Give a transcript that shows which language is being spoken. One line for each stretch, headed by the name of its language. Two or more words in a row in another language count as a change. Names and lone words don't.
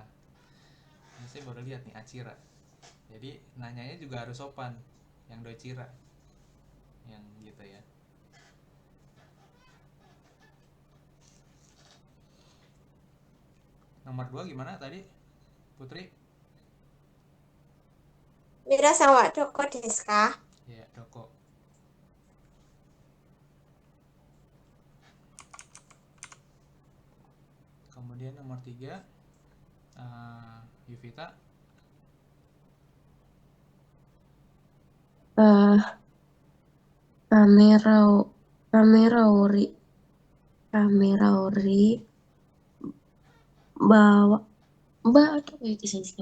Indonesian: Ini saya baru lihat nih Achira. Jadi nanyanya juga harus sopan. Yang Dochira. Yang gitu ya. Nomor 2 gimana tadi, Putri?
Japanese: 皆さんはどこですか?
Indonesian: Ya, Doko. Kemudian nomor 3, Yuvita. Kamera ori bawa apa itu sensei?